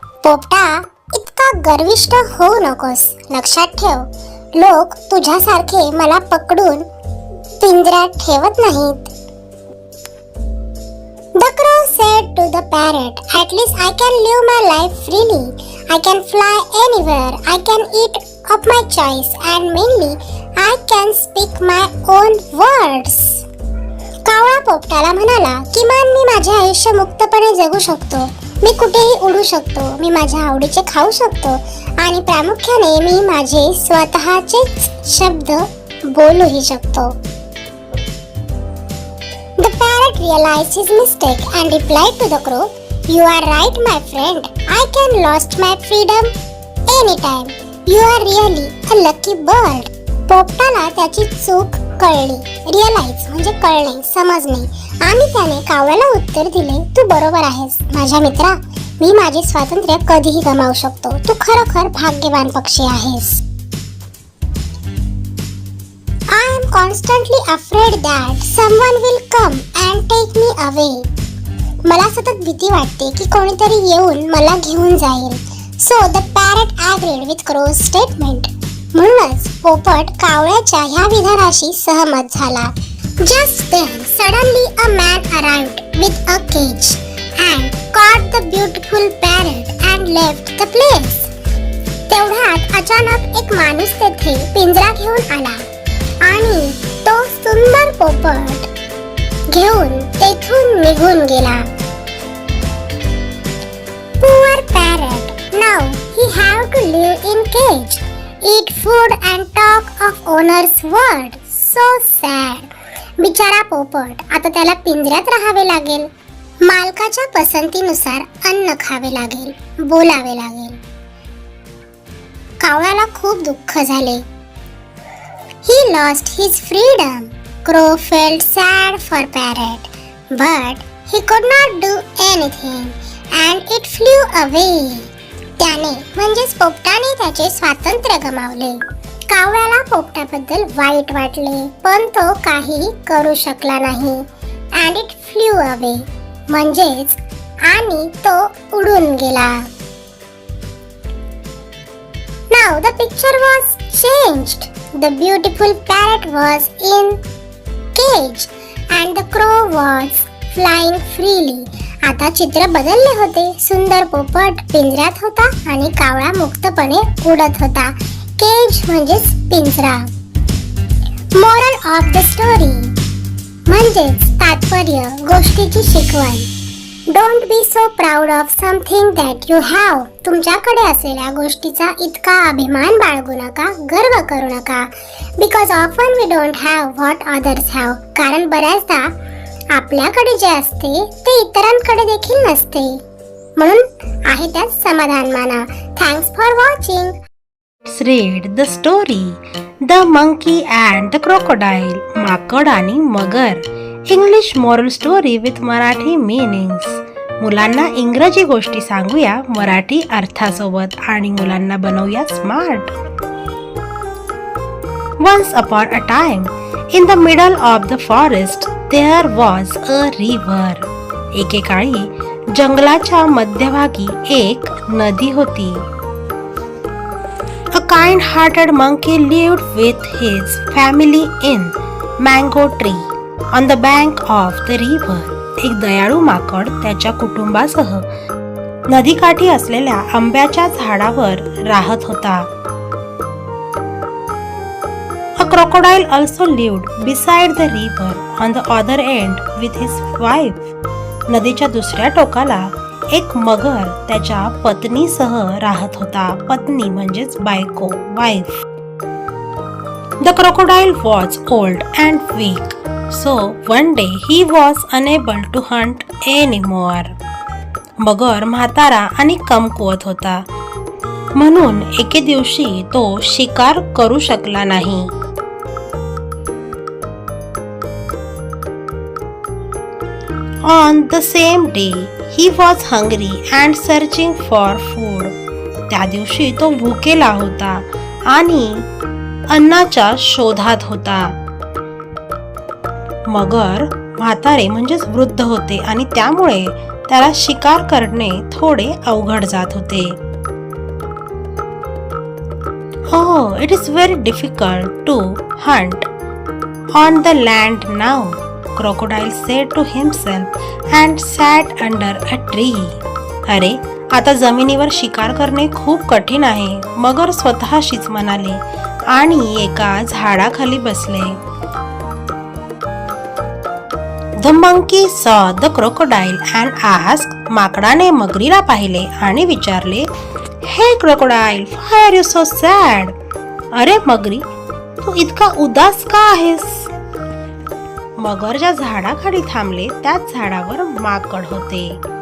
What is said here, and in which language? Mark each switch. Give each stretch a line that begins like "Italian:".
Marathi: पोपटा, इतका गर्विष्ठ होऊ नकोस. लक्षात ठेव, लोक तुझ्यासारखे मला पकडून पिंजऱ्यात ठेवत नाहीत.
English: The crow said to the parrot, at least I can live my life freely. I can fly anywhere. I can eat of my choice and mainly I can speak my own words.
Marathi: कावळा पोपटाला म्हणाला, किमान मी माझे आयुष्य मुक्तपणे जगू शकतो. मी कुठेही उडू शकतो. मी माझ्या आवडीचे खाऊ शकतो आणि प्रामुख्याने मी माझे स्वतःचे शब्द बोलूही शकतो.
English: The parrot realized his mistake and replied to the crow, you are right, my friend. I can lost my freedom anytime. You are really a lucky bird.
Marathi: पोपटाला त्याची चूक कळली. रिअलाइज म्हणजे कळणे, समजणे, आणि त्याने कावळ्याला उत्तर दिले, तू बरोबर आहेस माझ्या मित्रा. मी माझे स्वातंत्र्य कधीही गमावू शकतो. तू खरोखर भाग्यवान पक्षी आहेस.
English: I am constantly afraid that someone will come and take me away.
Marathi: मला सतत भीती वाटते की कोणीतरी येऊन मला घेऊन जाईल.
English: So the parrot agreed with crow's statement.
Marathi: म्हणूनच पोपट कावळ्याच्या ह्या विधानाशी सहमत झाला.
English: Just then, suddenly a man arrived with a cage and caught the beautiful parrot and left the place.
Marathi: तेवढ्यात अचानक एक माणूस तेथे पिंजरा घेऊन आला आणि तो सुंदर पोपट घेऊन तेथून निघून गेला.
English: Poor parrot. Now he have to live in cage, eat food and talk of owner's word. So sad.
Marathi: बिचारा पोपट, आता त्याला पिंजऱ्यात राहावे लागेल, मालकाच्या पसंतीनुसार अन्न खावे लागेल, बोलावे लागेल. कावळ्याला खूप दुःख झाले.
English: He lost his freedom. Crow felt sad for parrot, but he could not do anything and it flew away.
Marathi: त्याने म्हणजेच पोपटाने त्याचे स्वातंत्र्य गमावले. कावळ्याला पोपटाबद्दल वाईट वाटले, पण तो काहीही करू शकला नाही.
English: and it flew away
Marathi: म्हणजेच आणि तो उडून गेला.
English: Now the picture was changed. The beautiful parrot was in cage and the crow was flying freely.
Marathi: आता चित्र बदलले होते. सुंदर पोपट पिंजऱ्यात होता आणि कावळा मुक्तपणे उडत होता. केज म्हणजेच पिंजरा.
English: moral of the story
Marathi: म्हणजेच तात्पर्य, गोष्टीची शिकवण.
English: Don't be so proud of something that you have.
Marathi: तुमच्याकडे असलेल्या गोष्टीचा इतका अभिमान बाळगू नका, गर्व करू नका.
English: Because often we don't have what others have.
Marathi: कारण बऱ्याचदा आपल्याकडे जे असते ते इतरांकडे देखील नसते. म्हणून आहे त्यात समाधान माना.
English: Thanks for watching. Let's read the story. The Monkey and the Crocodile.
Marathi: माकड आणि मगर.
English: English moral story with Marathi meanings.
Marathi: मुलांना इंग्रजी गोष्टी सांगूया मराठी अर्थासोबत आणि मुलांना बनवूया smart.
English: Once upon a time, in the middle of the forest, there was a river.
Marathi: एकेकाळी जंगलाच्या मध्यभागी एक नदी होती.
English: A kind-hearted monkey lived with his family in mango tree on the bank of the river.
Marathi: एक दयाळू माकड त्याच्या कुटुंबासह नदीकाठी असलेल्या आंब्याच्या झाडावर राहत होता.
English: A crocodile also lived beside the river on the other end with his wife.
Marathi: नदीच्या दुसऱ्या टोकाला एक मगर त्याच्या पत्नीसह राहत होता. पत्नी म्हणजेच बायको, wife.
English: The crocodile was old and weak, so one day he was unable to hunt anymore.
Marathi: मगर म्हातारा आणि कमकुवत होता, म्हणून एके दिवशी तो शिकार करू शकला नाही.
English: On the same day, he was hungry and searching for food.
Marathi: त्या दिवशी तो भुकेला होता आणि अन्नाच्या शोधात होता. मगर म्हातारे म्हणजेच वृद्ध होते आणि त्यामुळे त्याला शिकार करणे थोडे अवघड जात होते.
English: Oh, it is very difficult to hunt on the land now. Crocodile said to himself and sat under a tree.
Marathi: अरे, आता जमिनीवर शिकार करणे खूप कठीण आहे, मगर स्वतःशीच म्हणाले आणि एका झाडाखाली बसले.
English: The monkey saw the crocodile and asked.
Marathi: माकडाने मगरीला पाहिले आणि विचारले,
English: Hey crocodile, why are you so sad?
Marathi: अरे मगरी, तू इतका उदास का आहेस? मगर ज्या झाडाखाली थांबले त्याच झाडावर माकड होते.